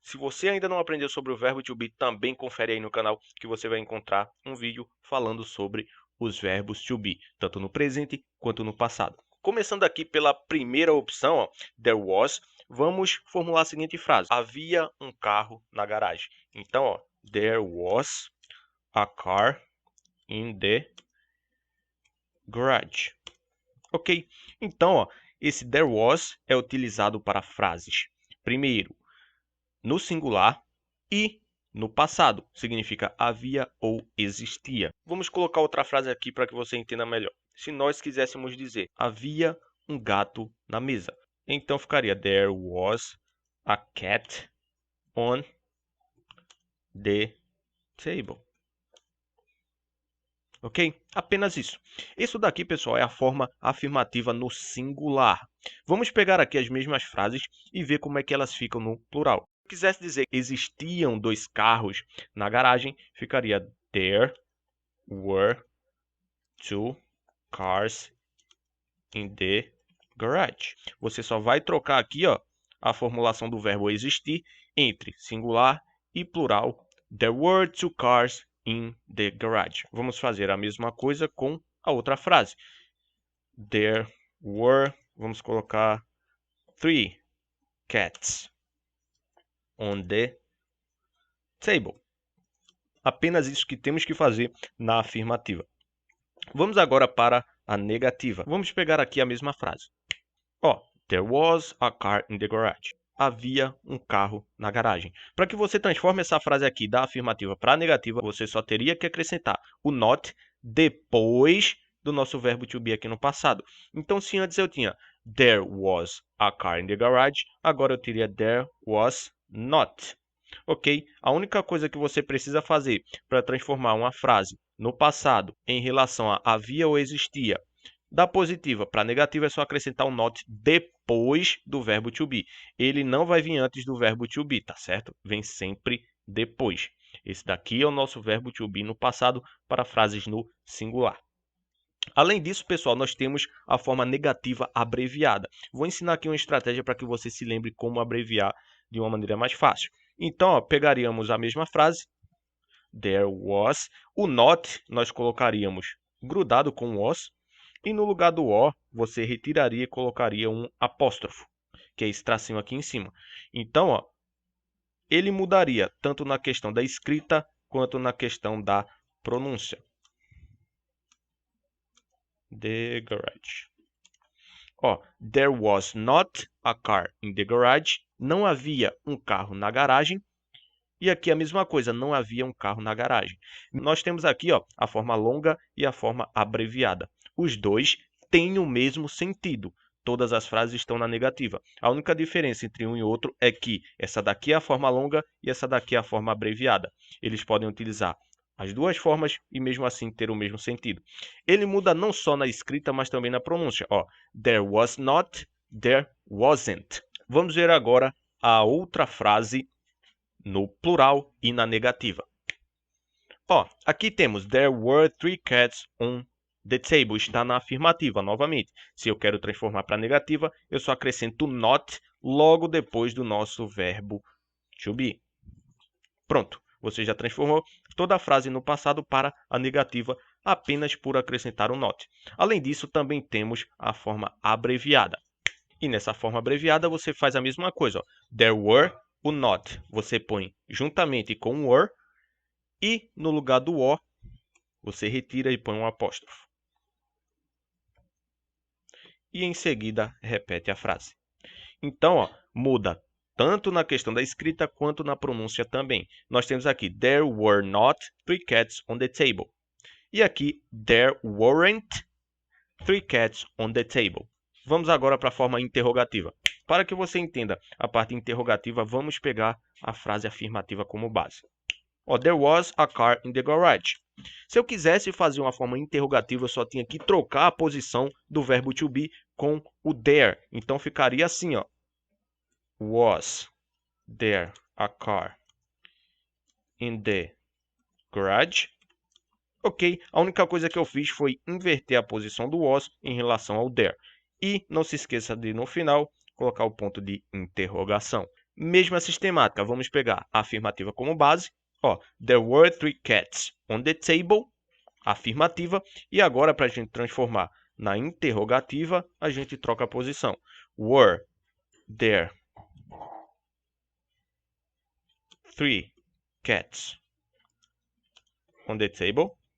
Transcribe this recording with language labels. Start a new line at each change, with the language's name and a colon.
Portuguese: Se você ainda não aprendeu sobre o verbo to be, também confere aí no canal que você vai encontrar um vídeo falando sobre os verbos to be, tanto no presente quanto no passado. Começando aqui pela primeira opção, ó,
English: there was,
Portuguese: vamos formular a seguinte frase: havia um carro na garagem.
English: Então, ó, there was a car in the garage.
Portuguese: Ok? Então, ó, esse
English: there was
Portuguese: é utilizado para frases, primeiro, no singular e no passado. Significa havia ou existia. Vamos colocar outra frase aqui para que você entenda melhor. Se nós quiséssemos dizer havia um gato na mesa, então ficaria
English: there was a cat on the table.
Portuguese: Ok? Apenas isso. Isso daqui, pessoal, é a forma afirmativa no singular. Vamos pegar aqui as mesmas frases e ver como é que elas ficam no plural. Se quisesse dizer que existiam dois carros na garagem, ficaria
English: there were two cars in the garage.
Portuguese: Você só vai trocar aqui, ó, a formulação do verbo existir entre singular e plural.
English: There were two cars in the garage.
Portuguese: Vamos fazer a mesma coisa com a outra frase.
English: There were,
Portuguese: vamos colocar,
English: three cats on the table.
Portuguese: Apenas isso que temos que fazer na afirmativa. Vamos agora para a negativa. Vamos pegar aqui a mesma frase.
English: Ó, there was a car in the garage.
Portuguese: Havia um carro na garagem. Para que você transforme essa frase aqui da afirmativa para a negativa, você só teria que acrescentar o not depois do nosso verbo to be aqui no passado. Então, se antes eu tinha
English: there was a car in the garage,
Portuguese: agora eu teria
English: there was not.
Portuguese: Ok? A única coisa que você precisa fazer para transformar uma frase no passado em relação a havia ou existia da positiva para a negativa é só acrescentar um not depois do verbo to be. Ele não vai vir antes do verbo to be, tá certo? Vem sempre depois. Esse daqui é o nosso verbo to be no passado para frases no singular. Além disso, pessoal, nós temos a forma negativa abreviada. Vou ensinar aqui uma estratégia para que você se lembre como abreviar de uma maneira mais fácil. Então, ó, pegaríamos a mesma frase,
English: there was,
Portuguese: o not nós colocaríamos grudado com o was, e no lugar do O, você retiraria e colocaria um apóstrofo, que é esse tracinho aqui em cima. Então, ó, ele mudaria tanto na questão da escrita quanto na questão da pronúncia.
English: The garage. Ó, there was not a car in the garage.
Portuguese: Não havia um carro na garagem. E aqui a mesma coisa, não havia um carro na garagem. Nós temos aqui, ó, a forma longa e a forma abreviada. Os dois têm o mesmo sentido. Todas as frases estão na negativa. A única diferença entre um e outro é que essa daqui é a forma longa e essa daqui é a forma abreviada. Eles podem utilizar as duas formas e mesmo assim ter o mesmo sentido. Ele muda não só na escrita, mas também na pronúncia.
English: Ó, there was not, there wasn't.
Portuguese: Vamos ver agora a outra frase no plural e na negativa.
English: Ó,
Portuguese: aqui temos
English: there were three cats on the table.
Portuguese: Está na afirmativa, novamente. Se eu quero transformar para negativa, eu só acrescento not logo depois do nosso verbo to be. Pronto. Você já transformou toda a frase no passado para a negativa apenas por acrescentar o not. Além disso, também temos a forma abreviada. E nessa forma abreviada você faz a mesma coisa. Ó.
English: There were,
Portuguese: o not você põe juntamente com o were e no lugar do o você retira e põe um apóstrofo. E em seguida repete a frase. Então, ó, muda tanto na questão da escrita quanto na pronúncia também. Nós temos aqui,
English: there were not 3 cats on the table.
Portuguese: E aqui,
English: there weren't 3 cats on the table.
Portuguese: Vamos agora para a forma interrogativa. Para que você entenda a parte interrogativa, vamos pegar a frase afirmativa como base.
English: Ó, there was a car in the garage.
Portuguese: Se eu quisesse fazer uma forma interrogativa, eu só tinha que trocar a posição do verbo to be com o there. Então ficaria assim, ó.
English: Was there a car in the garage?
Portuguese: Ok, a única coisa que eu fiz foi inverter a posição do was em relação ao there. E não se esqueça de, no final, colocar o ponto de interrogação. Mesma sistemática, vamos pegar a afirmativa como base.
English: Ó, there were 3 cats on the table, afirmativa.
Portuguese: E agora, para a gente transformar na interrogativa, a gente troca a posição.
English: Were there 3 cats on the table?